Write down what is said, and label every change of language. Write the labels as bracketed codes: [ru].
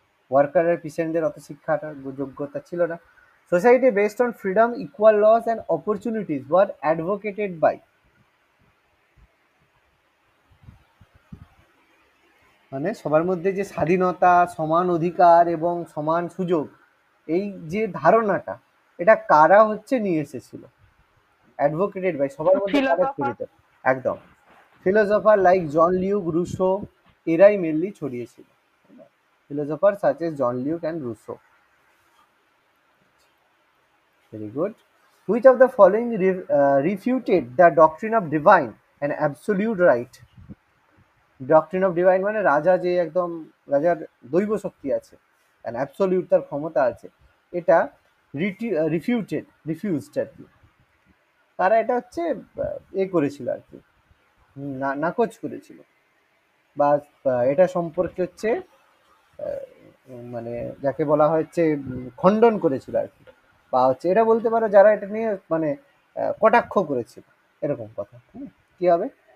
[bn] ওয়ার্কারের পিসেন্টদের অত শিক্ষাটা যোগ্যতা ছিল না। [en] society based on freedom, equal laws and opportunities were advocated by, [bn] মানে সবার মধ্যে যে স্বাধীনতা, সমান অধিকার এবং সমান সুযোগ, এই যে ধারণাটা, এটা কারা হচ্ছে নিয়ে এসেছিল? অ্যাডভোকেটেড বাই, সবার মধ্যে কারা ফিলোসফার। ছড়িয়ে? একদম। ফিলোসফার লাইক জন লিউক, রুসো, এরাই mainly ছড়িয়েছিল। [en] Philosopher such as John Locke and Rousseau. Very good. Which of the following refuted the doctrine of divine and absolute right? [bn] Doctrine of divine মানে রাজা যে একদম, রাজার দৈব শক্তি আছে অ্যান্ড অ্যাবসলিউট তার ক্ষমতা আছে, এটা রিফিউজড আর কি। তারা এটা হচ্ছে এ করেছিল আর কি, নাকচ করেছিল, বা এটা সম্পর্কে হচ্ছে মানে যাকে বলা হচ্ছে খণ্ডন করেছিল আর কি, বা হচ্ছে এটা বলতে পারো যারা এটা নিয়ে মানে কটাক্ষ করেছিল, এরকম কথা। কি হবে?